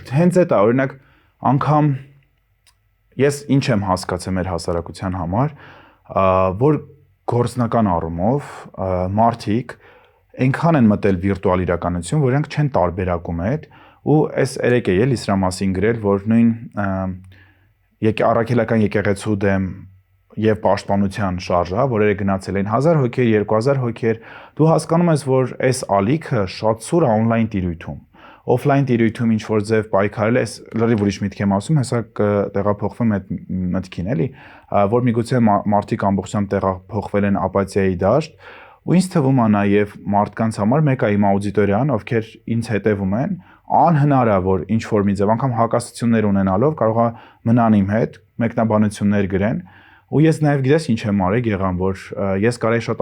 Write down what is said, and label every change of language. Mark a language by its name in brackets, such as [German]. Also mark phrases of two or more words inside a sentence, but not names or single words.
[Armenian] Հենց այդ է, օրինակ, անգամ ես ինչ եմ հասկացել մեր հասարակության համար, որ գործնական առումով մարդիկ այնքան են մտել վիրտուալ իրականություն, որ իրենք չեն տարբերակում այդ, ու այս երեք է էլի սրա մասին գրել, որ նույն առաքելական եկեղեցու դեմ եւ պաշտպանության շարժը, որերը գնացել են 1000 հոգեր, 2000 հոգեր, դու հասկանում ես, որ այս ալիքը շատ սուր է on-line տիրույթում։ Off-line տիրույթում ինչ որ ձև պայքարել է, լրիվ ուրիշ միտք եմ ասում, հեսա տեղափոխվում այդ մտքին, էլի, որ միգուցե մարդիկ ամբողջությամբ տեղափոխվել են ապաթիայի դաշտ, ու ինձ թվում է նաեւ մարդկանց համար մեկը իմ աուդիտորիան, ովքեր ինձ հետևում են, անհնար է որ ինչ որ մի ձև անգամ հակասություններ ունենալով կարող է մնան իմ հետ, մեկնաբանություններ գրեն Ու ես նաև գիտես ինչ եմ արել Գեգամ, որ ես կարեի շատ